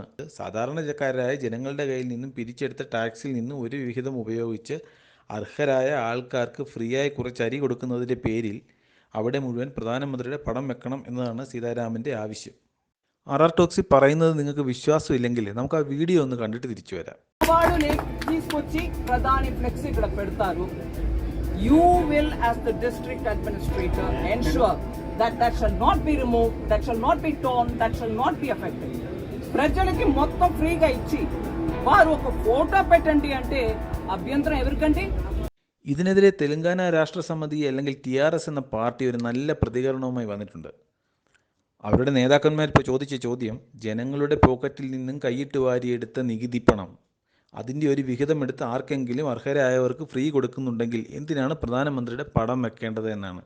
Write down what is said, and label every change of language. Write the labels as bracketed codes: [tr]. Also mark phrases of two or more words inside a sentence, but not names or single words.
[ml] സാധാരണക്കാരായ ജനങ്ങളുടെ കയ്യിൽ നിന്നും പിരിച്ചെടുത്ത ടാക്സിൽ നിന്നും ഒരു വിഹിതം ഉപയോഗിച്ച് അർഹരായ ആൾക്കാർക്ക് ഫ്രീയായി കുറച്ച് അരി കൊടുക്കുന്നതിൻ്റെ പേരിൽ അവിടെ മുഴുവൻ പ്രധാനമന്ത്രിയുടെ പടം വെക്കണം എന്നതാണ് സീതാരാമൻ്റെ ആവശ്യം. RR ടോക്സി പറയുന്നത് നിങ്ങൾക്ക് വിശ്വാസമില്ലെങ്കിൽ നമുക്ക് ആ വീഡിയോ ഒന്ന് കണ്ടിട്ട് തിരിച്ചു വരാം. [en] You will, as the district administrator, ensure that shall not be removed, that shall not be torn, that shall not be affected. [te] ప్రజలకి మొత్తం ఫ్రీగా ఇచ్చి వారు ఒక ఫోటో పెట్టండి అంటే అభ్యంతరం ఎవరికండి? [ml] ഇതിനെതിരെ തെലങ്കാന രാഷ്ട്ര സമിതി അല്ലെങ്കിൽ TRS എന്ന പാർട്ടി ഒരു നല്ല പ്രതികരണവുമായി വന്നിട്ടുണ്ട്. അവരുടെ നേതാക്കന്മാർ ഇപ്പോൾ ചോദിച്ച ചോദ്യം, ജനങ്ങളുടെ പോക്കറ്റിൽ നിന്നും കൈയിട്ട് വാരിയെടുത്ത നികുതി പണം അതിൻ്റെ ഒരു വിഹിതം എടുത്ത് ആർക്കെങ്കിലും അർഹരായവർക്ക് ഫ്രീ കൊടുക്കുന്നുണ്ടെങ്കിൽ എന്തിനാണ് പ്രധാനമന്ത്രിയുടെ പടം വെക്കേണ്ടത് എന്നാണ്.